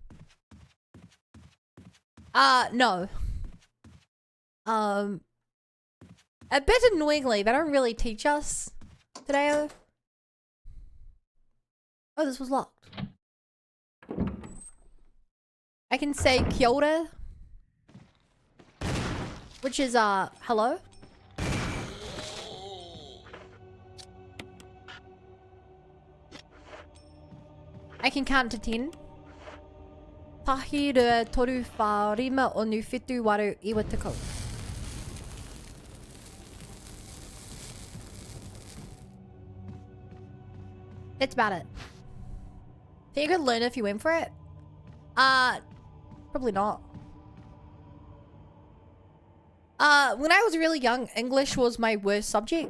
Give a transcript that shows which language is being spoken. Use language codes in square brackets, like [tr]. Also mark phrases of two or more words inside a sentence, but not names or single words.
[en] No. A bit annoyingly, they don't really teach us Te Reo. Oh, this was locked. I can say [mi] kia ora, [en] which is, hello? I can count to 10. [mi] Tahi rua toru wha rima onu whetu waru iwa tako. [en] That's about it. Think you could learn if you went for it? Probably not. When I was really young, English was my worst subject.